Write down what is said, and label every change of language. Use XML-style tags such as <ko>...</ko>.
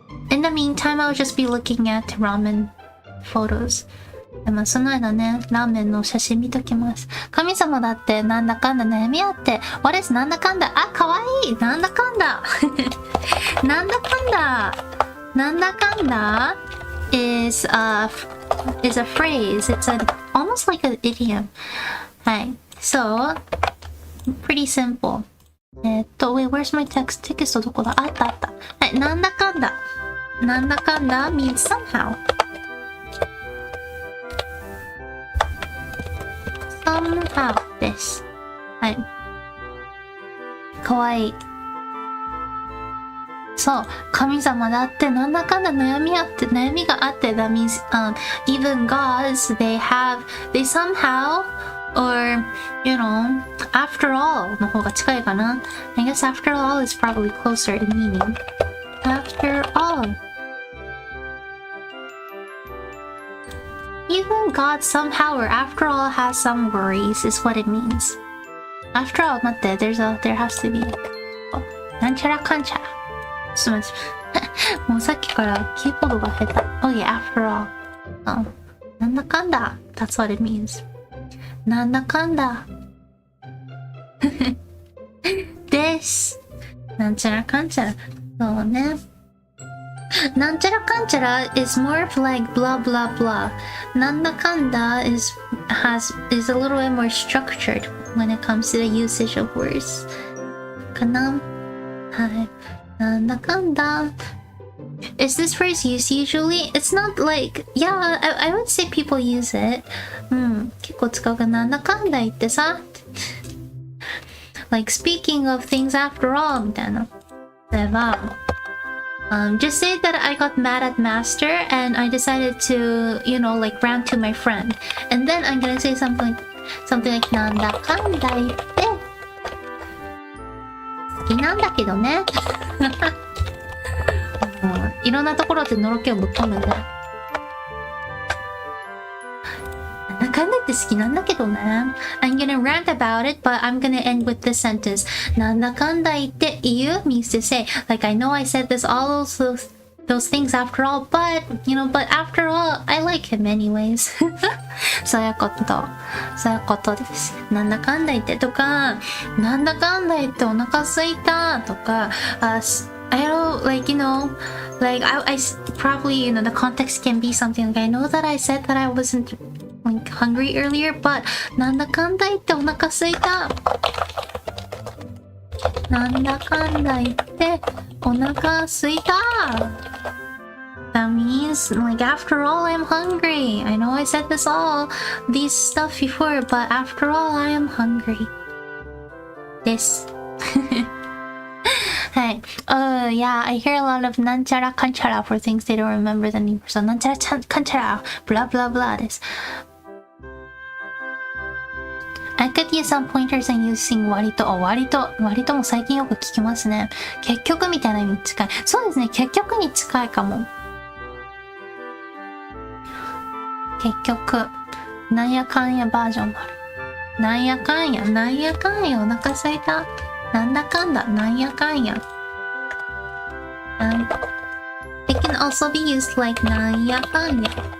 <en>In the meantime, I'll just be looking at ramen photos.</en> <ja>でもその間ね、ラーメンの写真見ときます。神様だってなんだかんだ悩みあって、</ja> <en>What is</en> <ja>なんだかんだ、かわいい、なんだかんだなんだかんだ、なんだかんだ</ja> <en>is a phrase. It's almost like an idiom. はい。So, pretty simple. wait, where's my text?</en> <ja>テキストどこだ？あった。はい、なんだかんだ。</ja> <en>なんだかんだ means somehow.Somehow です。</en> <ja>はい。かわいい。そう。神様だってなんだかんだ悩みがあって、</ja> <en>that means, even gods, they somehow, or, after all</en> <ja>の方が近いかな。</ja> <en>I guess after all is probably closer in meaning. After all.Even God somehow or after all has some worries is what it means. After all,</en> <ja>待って、</ja> <en>there has to be.</en> <ja>なんちゃらかんちゃら。ちょっと待って。もうさっきからキーボードが下手。</ja> <en>Oh yeah, after all. なんだかんだ。That's what it means.</en> <ja>なんだかんだ。です。なんちゃらかんちゃら。そうね。</ja> <en>なんちゃらかんちゃら is more of like blah blah blah. なんだかんだ is a little bit more structured when it comes to the usage of words.</en> <ja>かな？はい。なんだかんだ。</ja> <en>Is this phrase used usually? It's not like, yeah, I would say people use it.</en> <ja>結構使うかなんだかんだ言ってさ。</ja> <en>Like speaking of things after all</en> <ja>みたいな。 例えば、</ja> <en>just say that I got mad at master and I decided to, like rant to my friend. And then I'm gonna say something like なんだかんだ言って。</en> <ja>好きなんだけどね。いろんなところでのろけをぶっ込むんだ。なんだかんだって好きなんだけどね。</ja> <en>I'm gonna rant about it, but I'm gonna end with this sentence. なんだかんだ言って言う means to say, like I know I said all those things after all, but after all, I like him anyways.</en> <ja>そういうことです。なんだかんだ言ってとか、なんだかんだ言ってお腹すいたとか、</ja> <en>I don't like, like I probably, the context can be something like I know that I said that I wasn't like hungry earlier, but</en> <ja>なんだかんだ言ってお腹すいた。なんだかんだ言ってお腹すいた。</ja> <en>That means, like, after all, I'm hungry. I know I said these stuff before, but after all, I am hungry.</en> <ja>です。はい。</ja> <en>Yeah, I hear a lot of なんちゃらかんちゃら for things they don't remember the name. So なんちゃらかんちゃら blah blah blah です。 I could use some pointers and using</en> <ja>割とも最近よく聞きますね。結局みたいな意味に近い。そうですね、結局に近いかも。結局、なんやかんやバージョンがある。なんやかんや、お腹すいた。なんだかんだ、なんやかんや。</ja> <en>It can also be used like なんやかんや。</en>